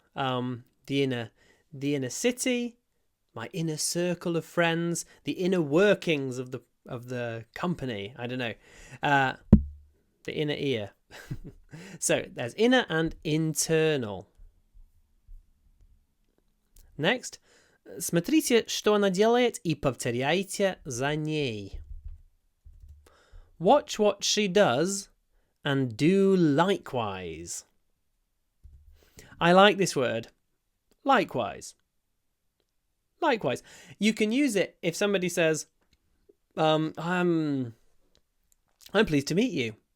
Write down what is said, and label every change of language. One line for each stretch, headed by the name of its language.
English: The inner city, my inner circle of friends, the inner workings of the company. I don't know, the inner ear. So there's inner and internal.
Russian: Next, смотрите, что она делает, и повторяйте за ней.
English: Watch what she does and do likewise. I like this word. Likewise. Likewise. You can use it if somebody says, I'm pleased to meet you.